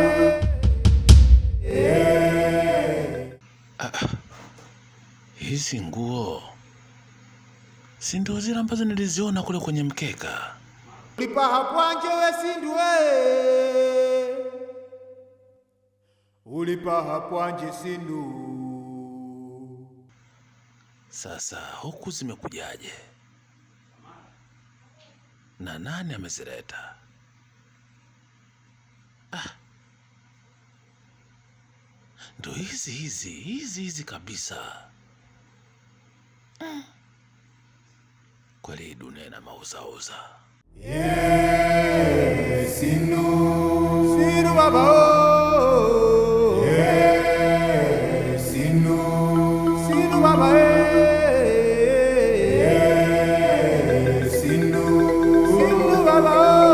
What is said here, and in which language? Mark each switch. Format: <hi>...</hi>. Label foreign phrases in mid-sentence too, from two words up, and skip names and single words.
<sw>Hizi nguo si ndio zile ambazo niliziona kule kwenye mkeka? Ulipaha pwanje we Sindu Ulipaha pwanje Sindu. Sasa huku zimekujaje? Na nani amezileta? Ndo hizi kabisa. Kweli dunia na mauzauza. Sindu baba Sindu baba Sindu baba</sw>